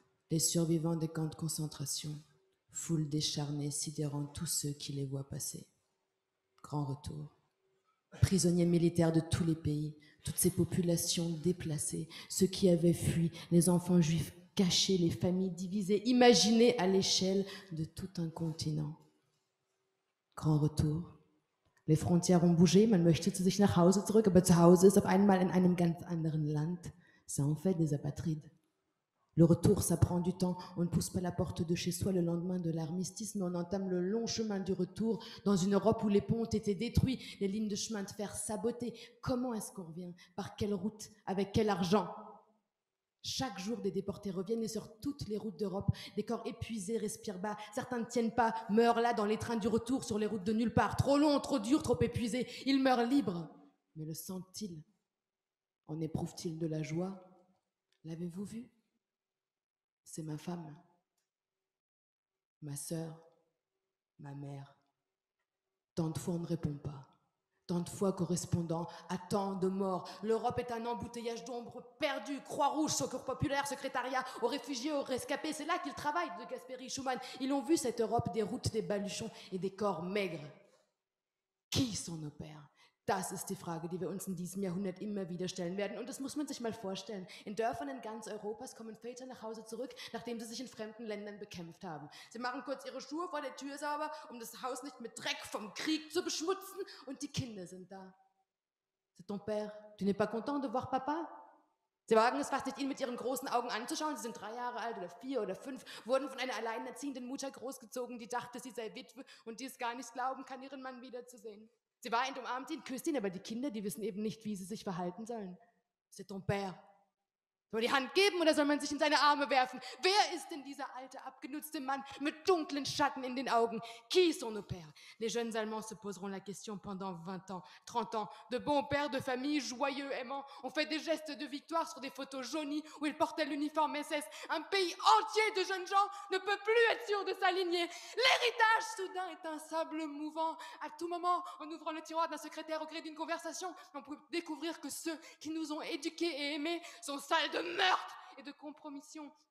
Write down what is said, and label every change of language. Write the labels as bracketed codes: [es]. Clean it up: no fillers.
[fr] Les survivants des camps de concentration, foule décharnée sidérant tous ceux qui les voient passer. Grand retour. Prisonniers militaires de tous les pays, toutes ces populations déplacées, ceux qui avaient fui, les enfants juifs cachés, les familles divisées, imaginées à l'échelle de tout un continent. Grand retour. Les frontières ont bougé, [de] man möchte zu sich nach Hause zurück, aber zu Hause ist auf einmal in einem ganz anderen Land. [fr] Ça en fait des apatrides. Le retour, ça prend du temps. On ne pousse pas la porte de chez soi le lendemain de l'armistice, mais on entame le long chemin du retour dans une Europe où les ponts ont été détruits, les lignes de chemin de fer sabotées. Comment est-ce qu'on revient? Par quelle route? Avec quel argent? Chaque jour, des déportés reviennent et sur toutes les routes d'Europe, des corps épuisés respirent bas. Certains ne tiennent pas, meurent là dans les trains du retour sur les routes de nulle part. Trop long, trop dur, trop épuisés. Ils meurent libres. Mais le sentent-ils? En éprouvent-ils de la joie? L'avez-vous vu? C'est ma femme, ma sœur, ma mère. Tant de fois on ne répond pas. Tant de fois correspondant à tant de morts. L'Europe est un embouteillage d'ombres perdues. Croix-Rouge, Secours populaire, secrétariat, aux réfugiés, aux rescapés. C'est là qu'ils travaillent, de Gasperi, Schumann. Ils ont vu cette Europe des routes, des baluchons et des corps maigres. Qui s'en opère? [de] Das ist die Frage, die wir uns in diesem Jahrhundert immer wieder stellen werden. Und das muss man sich mal vorstellen. In Dörfern in ganz Europas kommen Väter nach Hause zurück, nachdem sie sich in fremden Ländern bekämpft haben. Sie machen kurz ihre Schuhe vor der Tür sauber, um das Haus nicht mit Dreck vom Krieg zu beschmutzen. Und die Kinder sind da. [fr] C'est ton père. Tu n'es pas content de voir Papa? [de] Sie wagen es fast nicht, ihn mit ihren großen Augen anzuschauen. Sie sind 3 Jahre alt oder 4 oder 5, wurden von einer alleinerziehenden Mutter großgezogen, die dachte, sie sei Witwe und die es gar nicht glauben kann, ihren Mann wiederzusehen. Sie weint, umarmt ihn, küsst ihn, aber die Kinder, die wissen eben nicht, wie sie sich verhalten sollen. [fr] C'est ton père. [de] Soll man die Hand geben oder soll man sich in seine Arme werfen? Wer ist denn dieser alte, abgenutzte Mann mit dunklen Schatten in den Augen? [fr] Qui sont nos pères? Les jeunes Allemands se poseront la question pendant 20 ans, 30 ans. De bons pères de famille, joyeux, aimants, ont fait des gestes de victoire sur des photos jaunies où ils portaient l'uniforme SS. Un pays entier de jeunes gens ne peut plus être sûr de s'aligner. L'héritage soudain est un sable mouvant. À tout moment, en ouvrant le tiroir d'un secrétaire au gré d'une conversation, on peut découvrir que ceux qui nous ont éduqués et aimés sont sales de meurtre et de compromission.